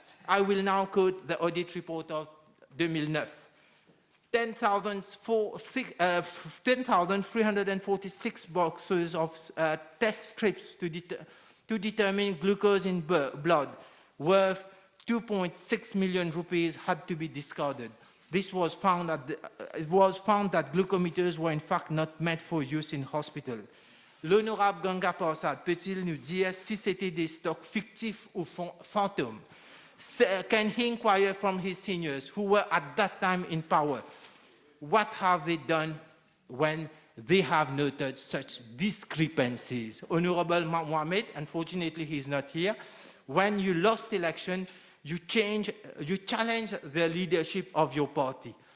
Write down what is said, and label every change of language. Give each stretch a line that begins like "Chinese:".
English: I will now quote the audit report of 2009. 10,346 boxes of test strips to determine glucose in blood worth 2.6 million rupees had to be discarded. This was found it was found that glucometers were in fact not meant for use in hospital.
French: L'honorable Ganga Prasad peut-il nous dire si c'était des stocks fictifs ou fantômes?
English: Can he inquire from his seniors who were at that time in power? What have they done when they have noted such discrepancies? Honorable Mohammed, unfortunately he's not here. When you lost election, you challenged the leadership of your party.